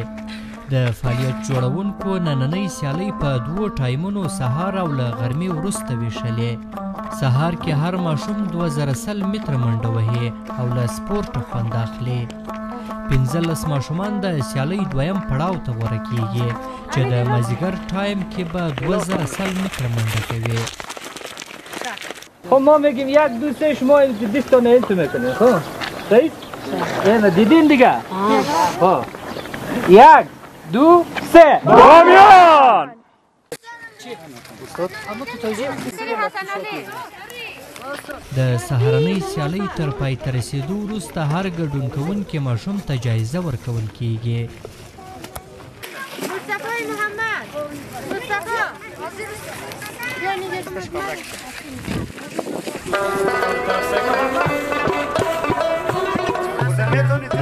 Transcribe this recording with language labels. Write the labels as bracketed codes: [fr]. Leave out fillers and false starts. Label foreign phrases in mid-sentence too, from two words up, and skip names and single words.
[ps] د فعالیت جوړونکو نننۍ سیالۍ په 2 ټایمونو سهار او له غرمې وروسته ویشلې. سهار کې هر ماشوم 2000 متره منډه وهي او له سپورټه خوند اخلي. 15 ماشومان د سیالۍ دویم پړاو ته غوره کیږي چې د مازدیګر ټایم کې به 2000 متره منډه کوي. [fa] خب ما میگیم 1 2 3 شما 20 تا نیل تو میکنید. خب صحیح؟ اینو دیدین دیگه؟ خب 1 2 3 بامیان. [ps] د سهارنۍ سیالۍ تر پای ته رسېدو وروسته هر ګډون کوونکي ماشوم ته جایزه ورکول کیږي. مصطفی محمد مصطفی